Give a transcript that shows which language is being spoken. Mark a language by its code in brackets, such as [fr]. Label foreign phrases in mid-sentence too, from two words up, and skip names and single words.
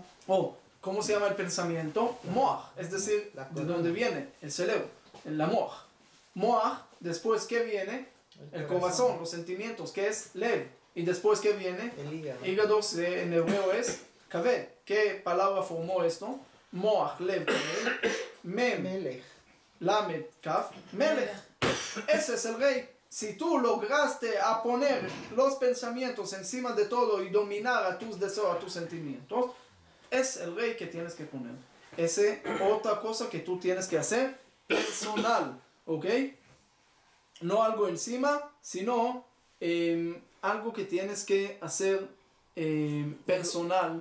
[es] ¿Cómo se llama el pensamiento? Moach, es decir, de dónde viene el cerebro, la moach. Moach, después ¿qué viene? El corazón, los sentimientos, que es lev. Y después ¿qué viene? El hígado. Hígado en hebreo es kaved. ¿Qué palabra formó esto? [he] מוח, לב, כבד. [es] Mem, Melech. [he] למד, כף, מלך. [es] Ese es el rey. Si tú lograste a poner los pensamientos encima de todo y dominar a tus deseos, a tus sentimientos, es el rey que tienes que poner. Esa otra cosa que tú tienes que hacer personal, ¿ok? No algo encima, sino algo que tienes que hacer personal